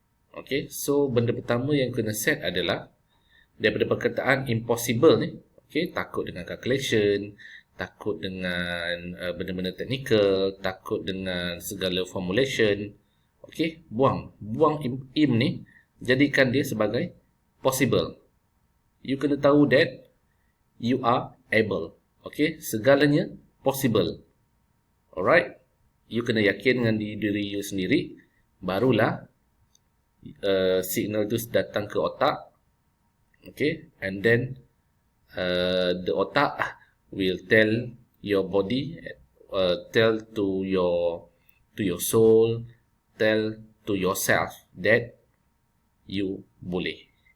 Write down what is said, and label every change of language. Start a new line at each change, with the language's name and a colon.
Malay: Okay, so benda pertama yang kena set adalah daripada perkataan impossible ni. Okay, takut dengan calculation, takut dengan benda-benda technical, takut dengan segala formulation. Okay, buang im ni. Jadikan dia sebagai possible.
English: You
Malay: kena tahu
English: that you are able.
Malay: Okay, segalanya possible. Alright, you kena yakin dengan diri you sendiri. Barulah signal tu datang ke otak.
English: Okay, and then the otak will tell your body, tell to your soul, tell to yourself that you boleh.